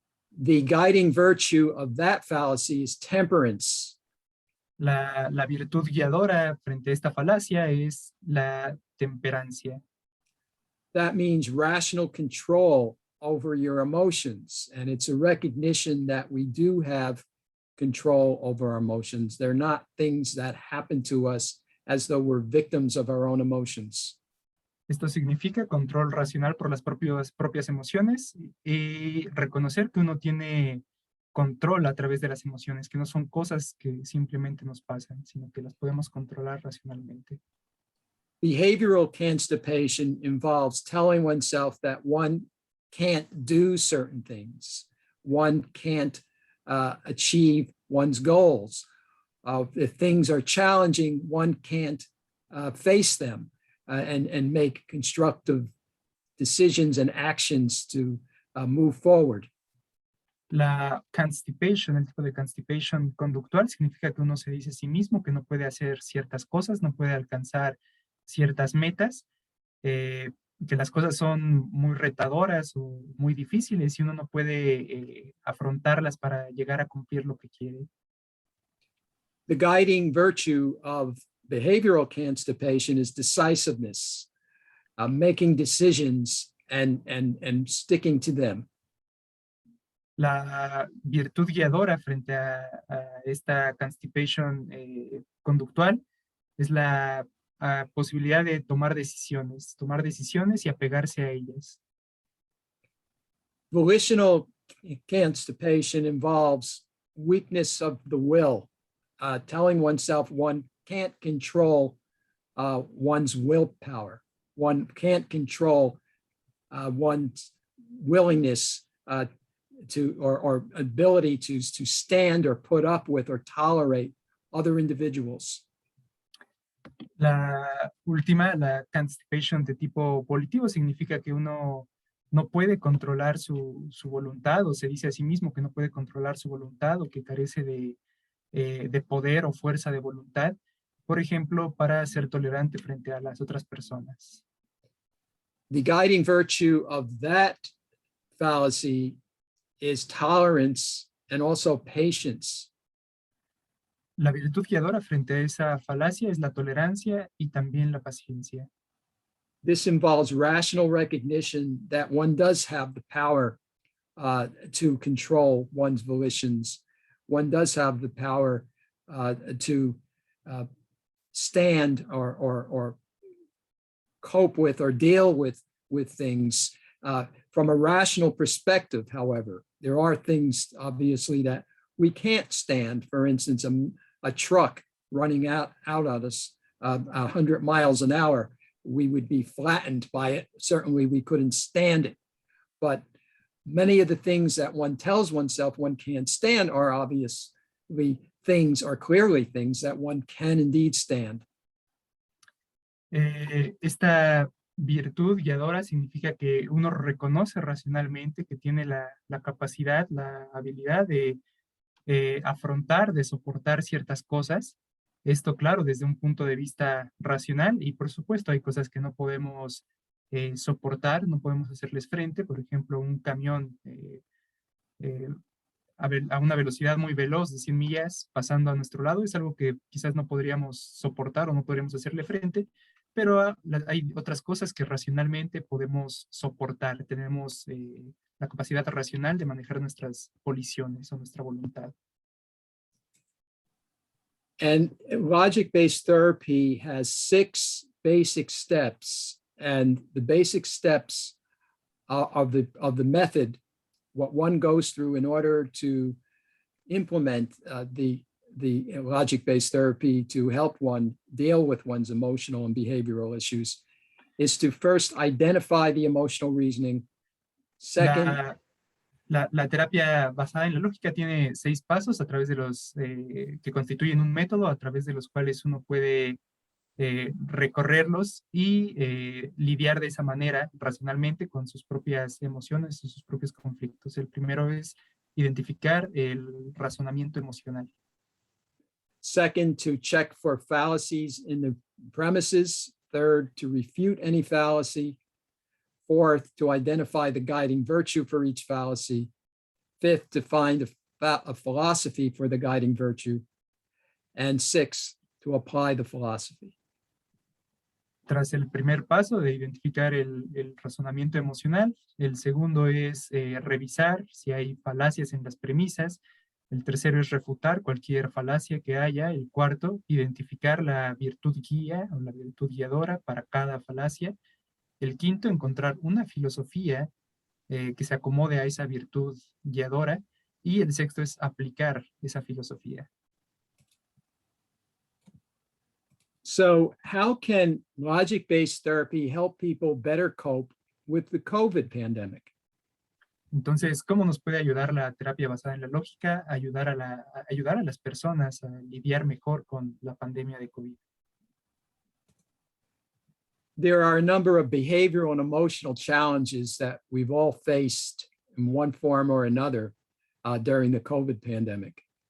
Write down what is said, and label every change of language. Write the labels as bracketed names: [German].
[English] The guiding virtue of that fallacy is temperance. [Spanish] La virtud guiadora frente a esta falacia es la temperancia. [English] That means rational control over your emotions. And it's a recognition that we do have control over our emotions. They're not things that happen to us as though we're victims of our own emotions. [Spanish] Esto significa control racional por las propias emociones y reconocer que uno tiene control a través de las emociones, que no son cosas que simplemente nos pasan, sino que las podemos controlar racionalmente. [English] Behavioral constipation involves telling oneself that one can't do certain things. One can't achieve one's goals. If things are challenging, one can't face them and make constructive decisions and actions to move forward. [Spanish] La constipation, el tipo de constipation conductual, significa que uno se dice a sí mismo que no puede hacer ciertas cosas, no puede alcanzar ciertas metas, que las cosas son muy retadoras o muy difíciles y uno no puede afrontarlas para llegar a cumplir lo que quiere. [English] The guiding virtue of behavioral constipation is decisiveness, making decisions and sticking to them. [Spanish] La virtud guiadora frente a esta constipation conductual es la posibilidad de tomar decisiones y apegarse a ellas. [English] Volitional constipation involves weakness of the will, telling oneself one can't control one's willpower. One can't control one's willingness or ability to stand or put up with or tolerate other individuals. [Spanish] La última, la constipation de tipo volitivo, significa que uno no puede controlar su voluntad o se dice a sí mismo que no puede controlar su voluntad o que carece de poder o fuerza de voluntad, por ejemplo, para ser tolerante frente a las otras personas. [English] The guiding virtue of that fallacy is tolerance and also patience. [Spanish] La virtud guiadora frente a esa falacia es la tolerancia y también la paciencia. [English] This involves rational recognition that one does have the power to control one's volitions. One does have the power to stand or cope with or deal with things. From a rational perspective, however, there are things obviously that we can't stand. For instance, a truck running out at us 100 miles an hour, we would be flattened by it. Certainly we couldn't stand it. But many of the things that one tells oneself one can't stand are obviously things, or clearly things that one can indeed stand. [Spanish] Esta virtud guiadora significa que uno reconoce racionalmente que tiene la capacidad, la habilidad de afrontar, de soportar ciertas cosas. Esto, claro, desde un punto de vista racional, y por supuesto hay cosas que no podemos soportar, no podemos hacerles frente. Por ejemplo, un camión eh, a una velocidad muy veloz de 100 millas pasando a nuestro lado es algo que quizás no podríamos soportar o no podríamos hacerle frente, pero hay otras cosas que racionalmente podemos soportar. Tenemos la capacidad racional de manejar nuestras voliciones o nuestra voluntad. [English] And logic-based therapy has 6 basic steps, and the basic steps of the method, what one goes through in order to implement the logic-based therapy to help one deal with one's emotional and behavioral issues, is to first identify the emotional reasoning. Second, [Spanish] La terapia basada en la lógica tiene 6 pasos a través de los que constituyen un método a través de los cuales uno puede recorrerlos y lidiar de esa manera racionalmente con sus propias emociones y sus propios conflictos. El primero es identificar el razonamiento emocional. [English] second, to check for fallacies in the premises. Third, to refute any fallacy. Fourth, to identify the guiding virtue for each fallacy. Fifth, to find a philosophy for the guiding virtue. And sixth, to apply the philosophy. [Spanish] Tras el primer paso de identificar el razonamiento emocional, el segundo es revisar si hay falacias en las premisas. El tercero es refutar cualquier falacia que haya. El cuarto, identificar la virtud guía o la virtud guiadora para cada falacia. El quinto, encontrar una filosofía que se acomode a esa virtud guiadora. Y el sexto es aplicar esa filosofía. [English] So how can logic-based therapy help people better cope with the COVID pandemic? [Spanish] Entonces, ¿cómo nos puede ayudar la terapia basada en la lógica a ayudar a las personas a lidiar mejor con la pandemia de COVID? [English] There are a number of behavioral and emotional challenges that we've all faced in one form or another during the COVID pandemic.